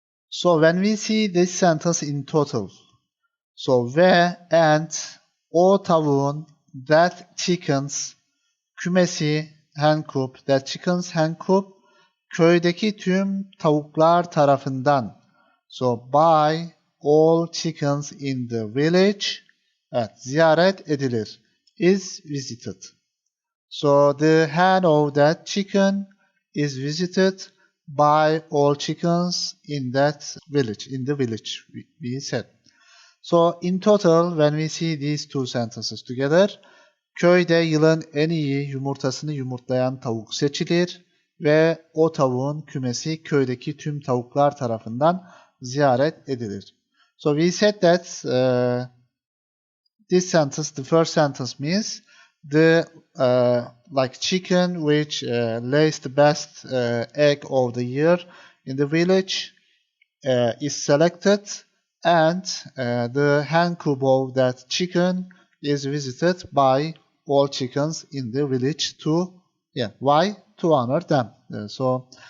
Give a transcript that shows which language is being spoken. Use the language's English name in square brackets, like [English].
[English] So when we see this sentence in total, so ve and [Turkish] o tavuğun, [English] that chickens, kümesi, hen coop, that chickens, hen coop, [Turkish] köydeki tüm tavuklar tarafından, [English] so by all chickens in the village, [Turkish] ziyaret edilir, [English] is visited. So the hen of that chicken is visited by all chickens in that village, in the village, we said. So in total, when we see these two sentences together, [Turkish] köyde yılın en iyi yumurtasını yumurtlayan tavuk seçilir ve o tavuğun kümesi köydeki tüm tavuklar tarafından ziyaret edilir. [English] So we said that this sentence, the first sentence means the chicken which lays the best egg of the year in the village is selected, and the hen coop of that chicken is visited by all chickens in the village to why? To honor them. So